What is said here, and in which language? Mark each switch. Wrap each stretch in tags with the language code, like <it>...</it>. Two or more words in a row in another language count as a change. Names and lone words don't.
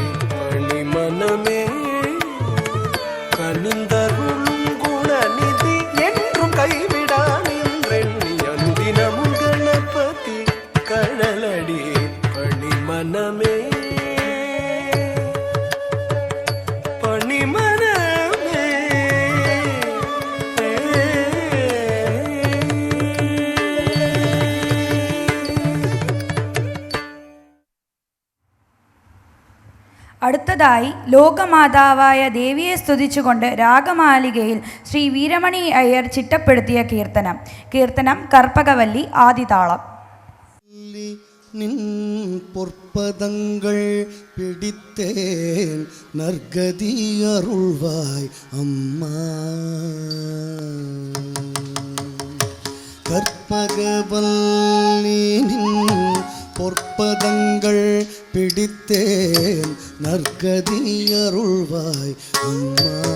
<ta>பணிமனமே கனிந்தருளும் குணநிதி என்றும் கைவிடா நின்றெண்ணி அனுதினமும் கணபதி கழலடி பணிமனமே பணிமனமே.</ta> <ml>അടുത്തതായി ലോകമാതാവായ ദേവിയെ സ്തുതിച്ചുകൊണ്ട് രാഗമാലികയിൽ ശ്രീ വീരമണി അയ്യർ ചിട്ടപ്പെടുത്തിയ കീർത്തനം കർപ്പകവല്ലി ആദിതാളം.</ml> <ta>நின் பொற்பதங்கள் பிடித்தேன் நற்கதி அருள்வாய் அம்மா. கற்பகவல்லினின் பொற்பதங்கள் பிடித்தேன் நற்கதி அருள்வாய் அம்மா.</ta>